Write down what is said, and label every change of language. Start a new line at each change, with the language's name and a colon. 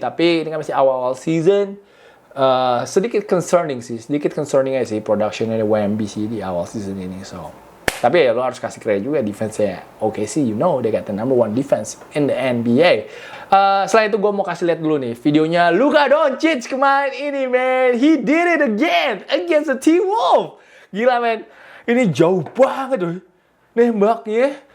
Indonesian: Tapi ini kan masih awal-awal season. Sedikit concerning aja sih productionnya Wemby sih di awal season ini. So, tapi ya lo harus kasih kredit juga defense-nya. Oke sih,
English: you know they got the number 1 defense in the NBA.
Indonesian: Selain itu gue mau kasih lihat dulu nih videonya Luka Doncic kemarin ini, man.
English: He did it again against the T-Wolves.
Indonesian: Gila, man. Ini jauh banget tuh nembaknya.